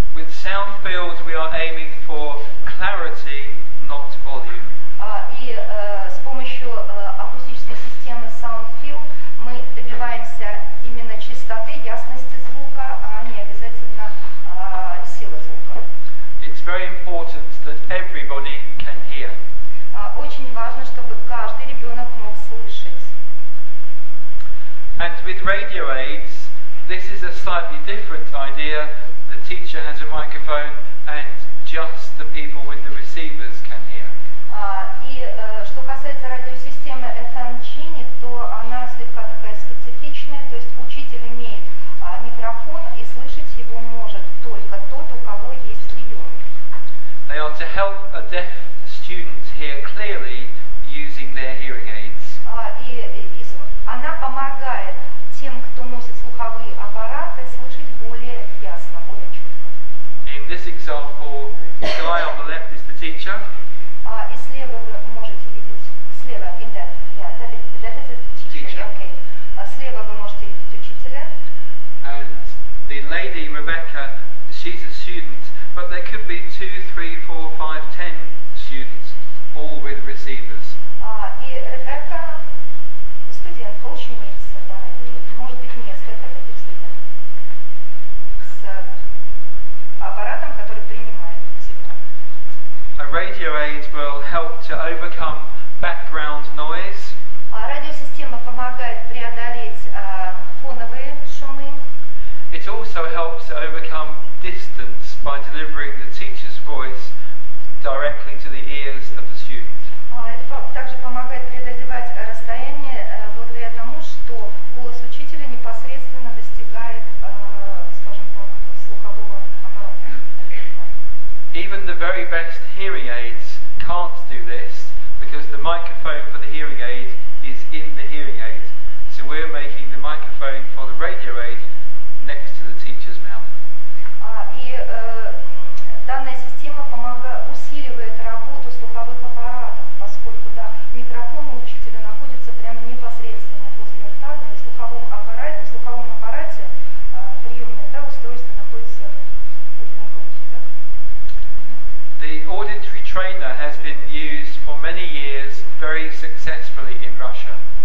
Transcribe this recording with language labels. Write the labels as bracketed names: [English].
[English] sound field we are aiming for clarity, not volume. [Russian] И с помощью акустической системы Sound Fill мы добиваемся именно чистоты, ясности звука, а не обязательно силы звука. [English] It's very important that everybody can hear. [Russian] Очень важно, чтобы каждый ребенок мог слышать. [English] And with radio aids, this is a slightly different idea. The teacher has a microphone and just the people with the receivers can hear. [Russian] И что касается радиосистемы FM Genie, то она слегка такая специфичная, то есть учитель имеет микрофон и слышать его может только тот, у кого есть приемник. [English] They are to help a deaf student hear clearly using their hearing aids. [Russian] Она помогает тем, кто носит слуховые аппараты, слышать более ясно, более четко. [English] In this example, the guy on the left is the teacher. [Russian] И слева вы можете видеть, слева, [English] in that, yeah, that is a teacher. Okay. [Russian] Слева вы можете видеть учителя. [English] And the lady, Rebecca, she's a student, but there could be 2, 3, 4, 5, 10 students, all with receivers. [Russian] И Ребекка студентка, ученица, да, и может быть несколько таких студентов с аппаратом, который принимает сигнал. [English] A radio aid will help to overcome background noise. [Russian] Радиосистема помогает преодолеть фоновые шумы. [English] It also helps to overcome distance by delivering the teacher's voice directly to the ears of the student. [Russian] Это также помогает преодолевать расстояние благодаря тому, что голос учителя непосредственно достигает, скажем так, слухового аппарата. [English] Even the very best hearing aids can't do this because the microphone for the hearing aid is in the hearing aid. So we're making the microphone for the radio aid next to the teacher's mouth. [Russian] И данная система усиливает работу слуховых аппаратов, поскольку микрофон у учителя находится прямо непосредственно возле рта, и в слуховом аппарате приемное устройство находится у ребенка в ухе. [English] The auditory trainer has been used for many years very successfully in Russia.